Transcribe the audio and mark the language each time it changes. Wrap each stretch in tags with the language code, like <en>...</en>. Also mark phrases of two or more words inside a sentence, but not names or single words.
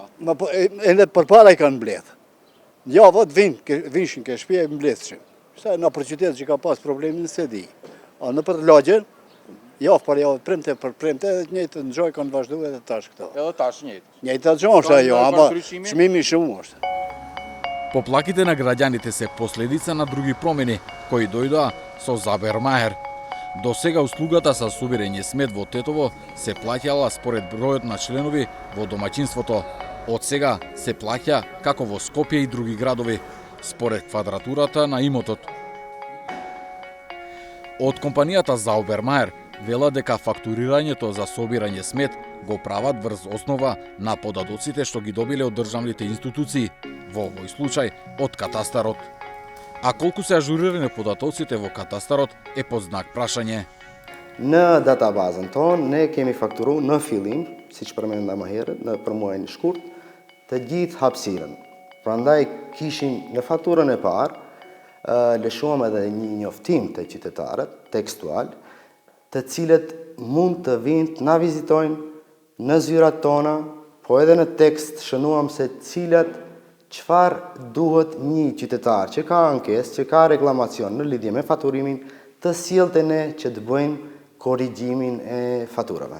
<sq>Ma po edhe përpara i kanë mbledh. Ja, vot vinshin ke shtëpi e mbledhshin. Sa në për qytet që ka pas problemin se di. A në për lagjen, javë për javë, premte për premte, njëjtë nxoj kanë vazhdu edhe tash këto. Edhe tash njëjtë. Njëjtë atë është ajo, ama çmimi shumë është.</sq> <mk>Поплаките на граѓаните се последица на други промени кои дојдоа со Зауbermeier. До сега услугата со собирање смет во Тетово се плаќала според бројот на членови во домаќинството. Од сега се плаќа како во Скопје и други градови, според квадратурата на имотот. Од компанијата Zaubermeier вела дека фактурирањето за собирање смет го прават врз основа на податоците што ги добиле од државните институции, во овој случај од катастарот. А колку се ажурирани податоците во катастарот е под знак прашање.</mk> <sq>Në databazën tonë ne kemi fakturuar në fillim, siç përmenda më herët, për muajin e shkurt, të gjithë hapësirën. Prandaj kishim në faturën e parë lëshuam edhe një njoftim të qytetarët tekstual, të cilët mund të vinë të na vizitojnë në zyrat tona, po edhe në tekst shënuam se çfarë duhet një qytetar që ka ankesë, që ka reklamacion në lidhje me faturimin, të sillte ne që të bëjmë korrigjimin e faturave.</sq>